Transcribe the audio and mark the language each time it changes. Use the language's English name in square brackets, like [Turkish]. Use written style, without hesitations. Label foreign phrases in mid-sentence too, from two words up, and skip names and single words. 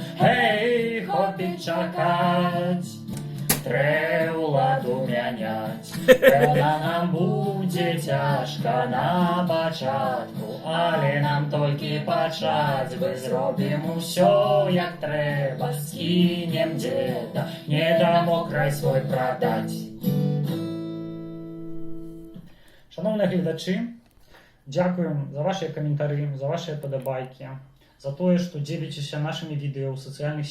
[Belarusian] Гэй, хопіць чакаць, трэ ўладу мяняць. Пэўна, нам будзе цяжка на пачатку, але нам толькі пачаць, мы зробім усё як трэба, скінем дзеда, не дамо край свой прадаць. [Ukrainian] Шановні глядачі, дякуємо за ваші коментарі, за ваші подобайки, [Belarusian] за тое, што дзеліцеся нашымі відэо ў сацыяльных